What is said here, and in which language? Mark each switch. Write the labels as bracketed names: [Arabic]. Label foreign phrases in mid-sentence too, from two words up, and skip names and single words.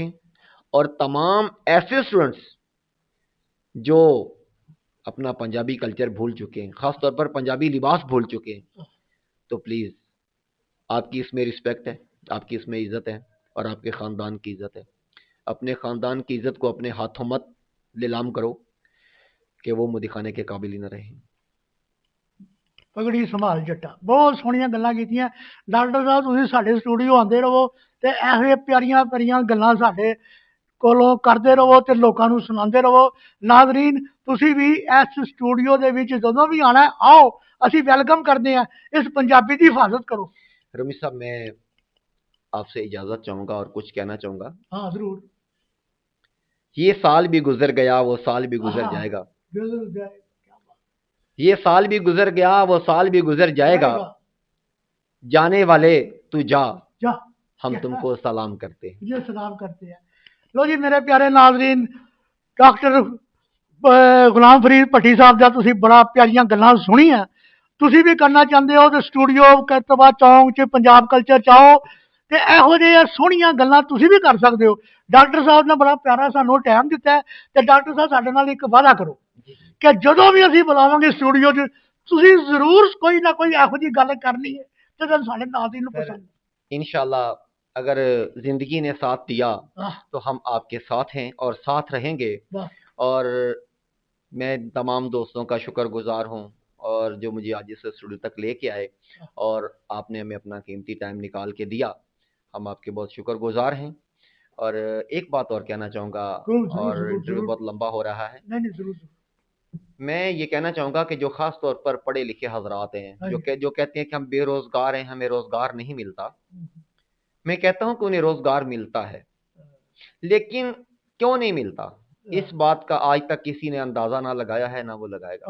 [Urdu] اور تمام ایسے اسٹوڈنٹس جو اپنا پنجابی کلچر بھول چکے ہیں، خاص طور پر پنجابی لباس بھول چکے ہیں، تو پلیز آپ کی اس میں رسپیکٹ ہے، آپ کی اس میں عزت ہے، اور آپ کے خاندان کی عزت ہے۔ اپنے خاندان کی عزت کو اپنے ہاتھوں مت لیلام کرو کہ وہ منہ دکھانے کے قابل ہی نہ رہیں۔ [Punjabi] پگڑی سنبھال جٹا، بہت سوہنیاں گلاں کیتیاں ڈاکٹر صاحب۔ تسی ساڈے اسٹوڈیو آندے رہو تے ایہو پیاریاں پیاریاں گلاں ساڈے کولوں کرتے رہو تے لوکاں نوں سناندے رہو۔ ناظرین تسی بھی اس اسٹوڈیو دے وچ جدوں بھی آنا ہے آؤ، اسی ویلکم کرتے ہیں۔ اس پنجابی دی حفاظت کرو۔ [Urdu] رمی صاحب میں آپ سے اجازت چاہوں گا اور کچھ کہنا چاہوں گا۔ ہاں ضرور۔ یہ سال بھی گزر گیا، وہ سال بھی گزر جائے گا۔ یہ سال بھی گزر گیا، وہ سال بھی گزر جائے گا، جانے والے تو جا، ہم تم کو سلام کرتے ہیں۔ یہ سلام کرتے ہیں۔ [Punjabi] لو جی میرے پیارے ناظرین، ڈاکٹر غلام فرید بھٹی صاحب دا تسی بڑا پیاریاں گلاں سنی ہیں۔ تسی بھی کرنا چاہتے ہو تو اسٹوڈیو کرتبہ چونک چ پنجاب کلچر چاہو تے ایہو جہاں سوہنیاں گلاں تسی بھی کر سکتے ہو۔ ڈاکٹر صاحب نے بڑا پیارا سانو ٹائم دیتا ہے تے ڈاکٹر صاحب ساڈے نال ایک وعدہ کرو کہ جدوں بھی اسی بلاواں گے اسٹوڈیو چ تسی ضرور کوئی نہ کوئی ایہو جی گل کرنی ہے تے ساڈے ناظرین نوں پسند۔ [Urdu] انشاءاللہ اگر زندگی نے ساتھ دیا تو ہم آپ کے ساتھ ہیں اور ساتھ رہیں گے۔ اور میں تمام دوستوں کا شکر گزار ہوں اور جو مجھے آج اس اسٹوڈیو تک لے کے آئے، اور آپ نے ہمیں اپنا قیمتی ٹائم نکال کے دیا، ہم آپ کے بہت شکرگزار ہیں. اور ایک بات اور کہنا چاہوں گا, जरूर और जरूर इंटरव्यू जरूर। بہت لمبا ہو رہا ہے. نہیں نہیں، ضرور ضرور. میں یہ کہنا چاہوں گا کہ جو خاص طور پر پڑھے لکھے حضرات ہیں, हाँ जो जी। جو کہتے ہیں کہ ہم بے روزگار ہیں، ہمیں روزگار نہیں ملتا, हम्म, میں کہتا ہوں کہ انہیں روزگار ملتا ہے، لیکن کیوں نہیں ملتا، اس بات کا آج تک کسی نے اندازہ نہ لگایا ہے، نہ وہ لگائے گا.